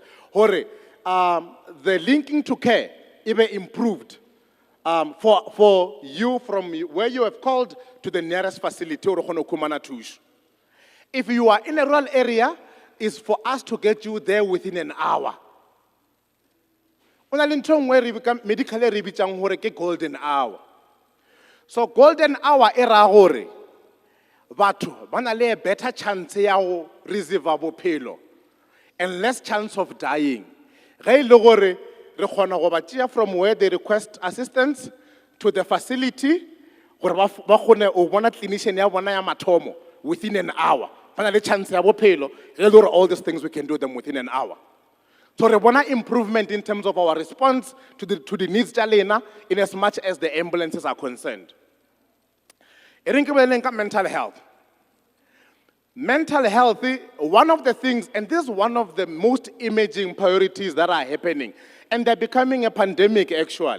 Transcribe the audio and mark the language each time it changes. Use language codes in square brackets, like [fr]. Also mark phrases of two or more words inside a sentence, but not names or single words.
[en] The linking to care even improved for you from where you have called to the nearest facility. If you are in a rural area, it's for us to get you there within an hour. Where medically [nso] re bitsang hore ke [en] golden hour. [nso] So [en] golden hour [nso] era hore batho ba na le [en] a better chance [nso] ya go receive bophelo [en] and less chance of dying. [nso] Ge ile gore re kgona go ba tšea [en] from where they request assistance to the facility [nso] gore ba kgone o bona clinician ya bona ya mathomo [en] within an hour. [nso] Ba na le chance ya bophelo ge ile gore [en] all these things we can do them within an hour. So we want improvement in terms of our response to the needs in as much as the ambulances are concerned. Mental health. Mental health, one of the things, and this is one of the most imaging priorities that are happening, and they're becoming a pandemic actually.